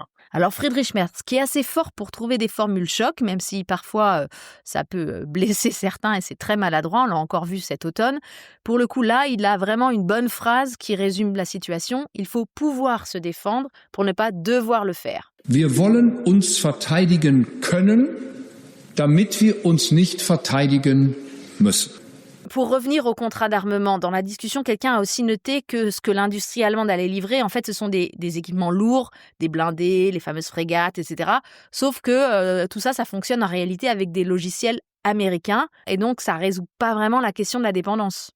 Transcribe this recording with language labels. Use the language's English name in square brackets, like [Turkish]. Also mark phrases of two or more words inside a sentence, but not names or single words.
[French] Alors Friedrich Merz, qui est assez fort pour trouver des formules choc, même si parfois ça peut blesser certains et c'est très maladroit, on l'a encore vu cet automne. Pour le coup là, il a vraiment une bonne phrase qui résume la situation. Il faut pouvoir se défendre pour ne pas devoir le faire. [German] Wir wollen uns verteidigen können, damit wir uns nicht verteidigen müssen. [French] Pour revenir au contrat d'armement, dans la discussion, quelqu'un a aussi noté que ce que l'industrie allemande allait livrer, en fait, ce sont des équipements lourds, des blindés, les fameuses frégates, etc. Sauf que tout ça, ça fonctionne en réalité avec des logiciels américains. Et donc, ça ne résout pas vraiment la question de la dépendance.